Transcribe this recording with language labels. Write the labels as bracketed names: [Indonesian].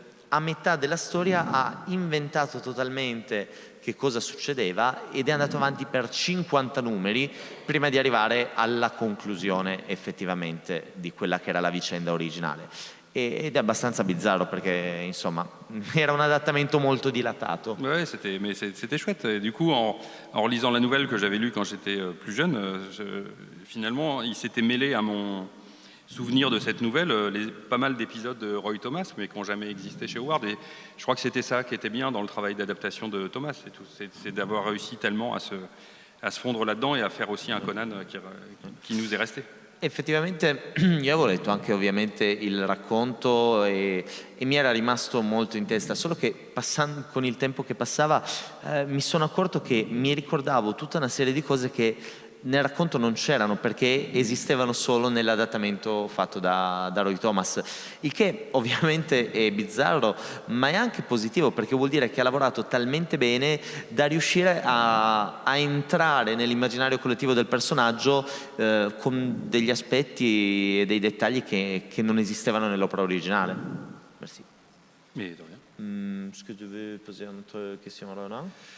[Italian] a metà della storia ha inventato totalmente che cosa succedeva ed è andato avanti per 50 numeri prima di arrivare alla conclusione effettivamente di quella che era la vicenda originale. Ed è abbastanza bizzarro perché insomma era un adattamento molto dilatato. [French] Ouais, c'était chouette. Et du coup, en relisant la nouvelle que j'avais lue quand j'étais plus jeune, finalement, il s'était mêlé à mon souvenir de cette nouvelle, pas mal d'épisodes de Roy Thomas, mais qui n'ont jamais existé chez Howard. Et je crois que c'était ça qui était bien dans le travail d'adaptation de Thomas, c'est d'avoir réussi tellement à se fondre là-dedans et à faire aussi un Conan qui nous est resté. [Italian] Effettivamente io avevo letto anche ovviamente il racconto e mi era rimasto molto in testa, solo che con il tempo che passava mi sono accorto che mi ricordavo tutta una serie di cose che nel racconto non c'erano perché esistevano solo nell'adattamento fatto da Roy Thomas, il che ovviamente è bizzarro ma è anche positivo perché vuol dire che ha lavorato talmente bene da riuscire a entrare nell'immaginario collettivo del personaggio con degli aspetti e dei dettagli che non esistevano nell'opera originale. [French] Merci. Mais de rien. Est-ce que tu veux poser une autre question, Ronan?